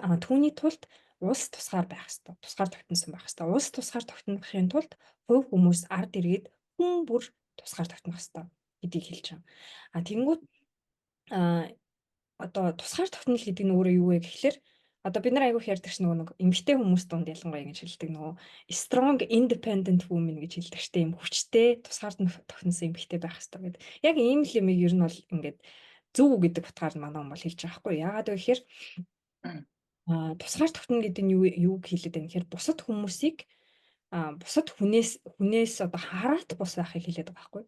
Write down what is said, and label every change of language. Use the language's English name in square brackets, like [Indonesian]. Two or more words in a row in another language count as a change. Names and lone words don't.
[Mongolian] Түүний тулд улс тусгаар байх хэрэгтэй. Тусгаар тогтносон байх хэрэгтэй. Улс тусгаар тогтнохын тулд хувь хүмүүс ард иргэд хүн бүр тусгаар тогтнох хэрэгтэй гэдгийг хэлж байгаа. Тэнгүүт одоо тусгаар тогтнол гэдэг нь өөрөө юу вэ гэхэлэр одоо бид нар айгүйх ярьдаг ш нэг эмэгтэй хүмүүс дунд ялангуяа ингэж хэлдэг нөгөө [English] strong independent woman [Mongolian] гэж хэлдэг штэ юм хүчтэй тусгаар тогтносон эмэгтэй байх хэрэгтэй гэдэг. Яг ийм л юм ер нь бол ингээд зөв гэдэг утгаар манай хүмүүс хэлж байгаа хгүй. Яагаад вэ гэхээр тусгаар тогтно гэдэг нь юу хэлээд байна гэхээр бусад хүмүүсийг бусад хүнээс одоо хараат бус байхыг хэлээд байгаа байхгүй.